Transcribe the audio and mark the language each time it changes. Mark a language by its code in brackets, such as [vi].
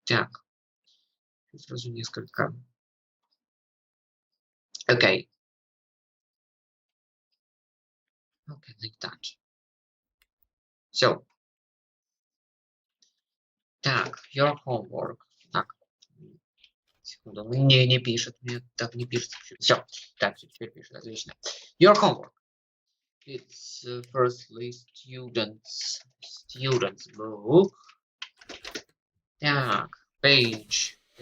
[ru] Так, сразу несколько. Okay. [en] Okay, like that. So, [ru] так, [en] your homework. [ru] Так, секунду, не пишет, мне так не пишет. Все, так, теперь пишет, отлично. [en] Your homework. It's firstly students book. [ru] Так, page.